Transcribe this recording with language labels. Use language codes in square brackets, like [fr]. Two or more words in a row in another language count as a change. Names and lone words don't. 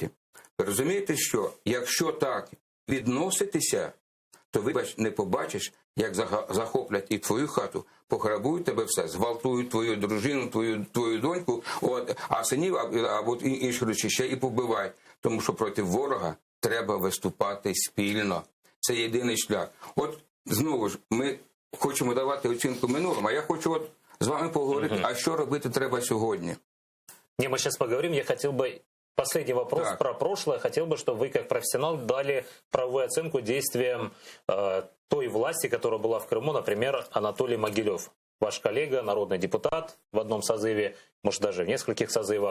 [uk] Ви розумієте, що якщо так відноситися, то не побачиш, як захоплять і твою хату, пограбують тебе все, зґвалтують твою дружину, твою доньку, а синів або інші речі ще і побивають. Тому що проти ворога треба виступати спільно. Це єдиний шлях. Знову ж, ми хочемо давати оцінку минулому, а я хочу з вами поговорити, а що робити треба сьогодні. [ru] Не, мы сейчас поговорим. Я хотел бы... Последний вопрос про прошлое. Хотел бы, чтобы вы, как профессионал, дали правовую оценку действиям той власти, которая была в Крыму, например, Анатолий Могилев. Ваш коллега, народный депутат в одном созыве, может даже в нескольких созывах.